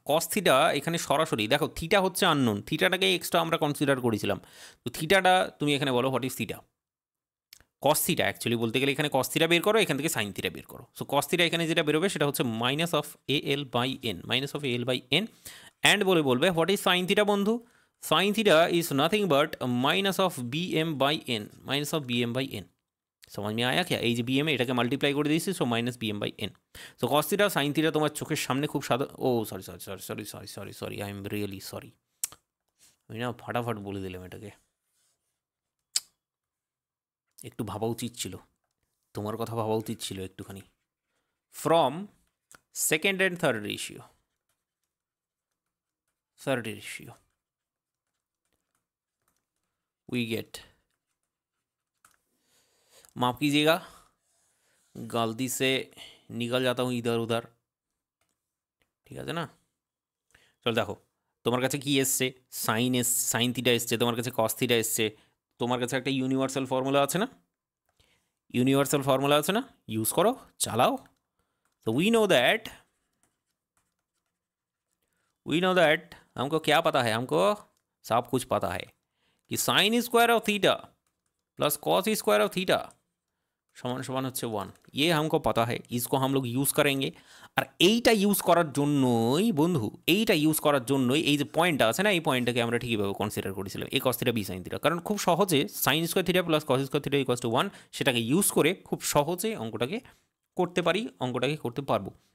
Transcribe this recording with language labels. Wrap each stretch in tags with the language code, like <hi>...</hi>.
<bn>cos theta এখানে সরাসরি দেখো, থিটা হচ্ছে আননোন, থিটাটাকে এক্সট্রা আমরা কনসিডার করেছিলাম, তো থিটাটা তুমি এখানে বলো what is theta. cos theta actually বলতে গেলে এখানে cos থিটা বের করো, এখান থেকে sin থিটা বের করো। সো cos থিটা এখানে যেটা বেরোবে সেটা হচ্ছে minus of A L by N, minus of A L by N. And বলবে হোয়াট ইজ sin থিটা বন্ধু।</bn> <hi>sin theta is nothing but minus of B M by N, minus of B M by N. समझ में आया क्या?</hi> <bn>এই যে bm এটাকে multiply করে দিয়েছি, so minus bm by N. So cos theta sin theta তোমার চোখের সামনে খুব সাদা, ও sorry sorry sorry sorry sorry sorry sorry, I am really sorry, আমি না ফাটাফাট বলে দিলাম এটাকে, একটু ভাবা উচিত ছিল, তোমার কথা ভাবা উচিত ছিল একটুখানি।</bn> <hi>From second and third ratio, third ratio we get, माफ कीजिएगा गलती से निकल जाता हूँ इधर उधर,</hi> <bn>ঠিক আছে না। চল দেখো তোমার কাছে কি এসছে, সাইন থিটা এসছে, তোমার কাছে কস থিটা এসছে, তোমার কাছে একটা ইউনিভার্সাল ফর্মুলা আছে না, ইউনিভার্সাল ফর্মুলা আছে না, ইউজ করো, চালাও।</bn> <hi>तो वी नो दैट हमको क्या पता है, हमको सब कुछ पता है कि sine square of theta plus cos square of theta</hi> <bn>সমান সমান হচ্ছে 1,</bn> <hi>ये हमको पता है, इसको हम लोग यूज़ करेंगे।</hi> <bn>আর এইটা ইউজ করার জন্যই বন্ধু, এইটা ইউজ করার জন্যই এই যে পয়েন্টটা আছে না, এই পয়েন্টটাকে আমরা ঠিকইভাবে কনসিডার করেছিলাম এ cos theta B sine theta, কারণ খুব সহজে sine square theta plus cos square theta equals to 1 সেটাকে ইউজ করে খুব সহজে অঙ্কটাকে করতে পারি, অঙ্কটাকে করতে পারবো।</bn>